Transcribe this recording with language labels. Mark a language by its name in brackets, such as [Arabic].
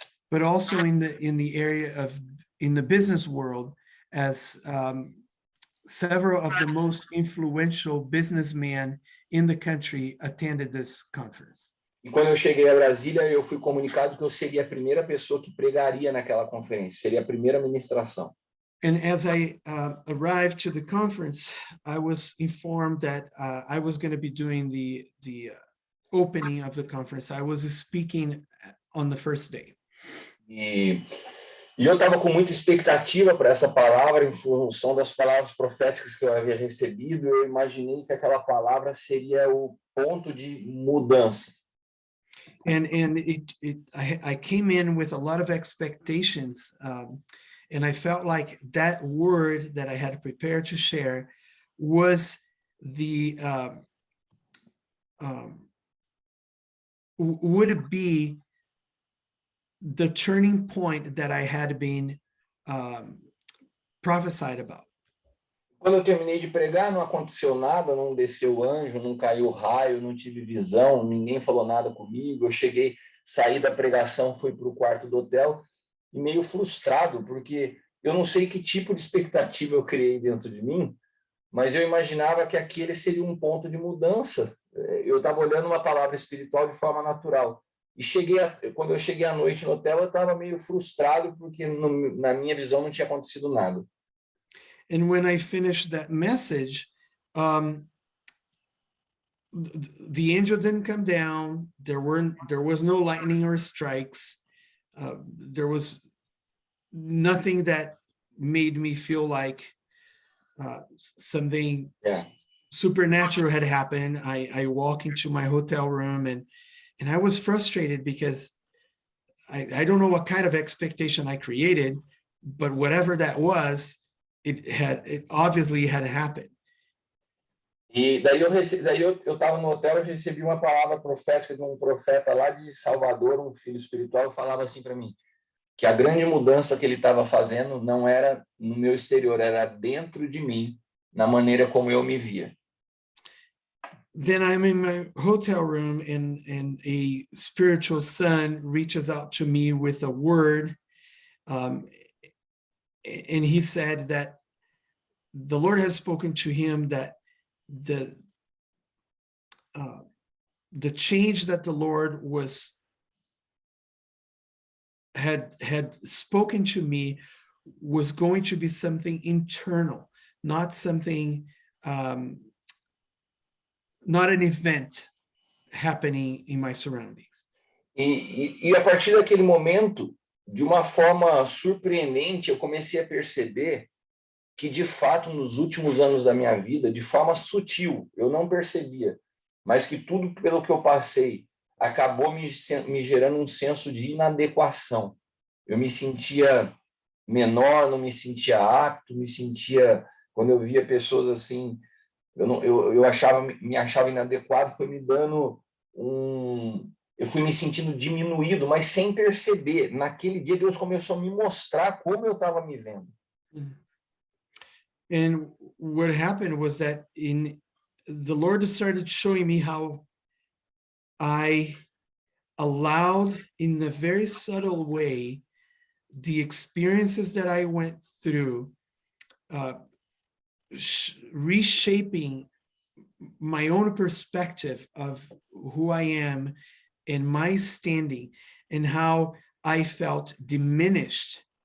[English] But also in the area of in the business world, as several of the most influential businessmen in the country attended this conference. [Portuguese] E quando eu cheguei a Brasília, eu fui comunicado que eu seria a primeira pessoa que pregaria naquela conferência, seria a primeira ministração. [English] And as I arrived to the conference, I was informed that I was going to be doing the opening of the conference. I was speaking on the first day. [Portuguese] E E eu estava com muita expectativa para essa palavra, em função das palavras proféticas que eu havia recebido. Eu imaginei que aquela palavra seria o ponto de mudança. [English] And I came in with a lot of expectations, and I felt like that word that I had prepared to share was the would be the turning point that I had been prophesied about. [Portuguese] Quando eu terminei de pregar, não aconteceu nada, não desceu anjo, não caiu raio, não tive visão, ninguém falou nada comigo. Eu cheguei, saí da pregação, fui para o quarto do hotel e meio frustrado, porque eu não sei que tipo de expectativa eu criei dentro de mim, mas eu imaginava que aquele seria um ponto de mudança. Eu estava olhando uma palavra espiritual de forma natural. E quando eu cheguei à noite no hotel, eu estava meio frustrado, porque na minha visão não tinha acontecido nada. [English] And when I finished that message, the angel didn't come down. There was no lightning or strikes. There was nothing that made me feel like something supernatural had happened. I walk into my hotel room and I was frustrated because I don't know what kind of expectation I created, but whatever that was, it obviously had happened. [Portuguese] E daí eu estava no hotel, eu recebi uma palavra profética de um profeta lá de Salvador, um filho espiritual, falava assim para mim, que a grande mudança que ele estava fazendo não era no meu exterior, era dentro de mim, na maneira como eu me via. [English] Then I'm in my hotel room and a spiritual son reaches out to me with a word. And he said that the Lord has spoken to him that the change that the Lord had spoken to me was going to be something internal, not something, not an event happening in my surroundings. [Portuguese] E a partir daquele momento, de uma forma surpreendente, eu comecei a perceber que, de fato, nos últimos anos da minha vida, de forma sutil, eu não percebia, mas que tudo pelo que eu passei acabou me gerando um senso de inadequação. Eu me sentia menor, não me sentia apto, quando eu via pessoas assim, eu me achava inadequado, foi me dando eu fui me sentindo diminuído, mas sem perceber. Naquele dia, Deus começou a me mostrar como eu estava me vendo. [English] And what happened was that the Lord started showing me how I allowed, in a very subtle way, the experiences that I went through, reshaping my own perspective of who I am and my standing, and how I felt diminished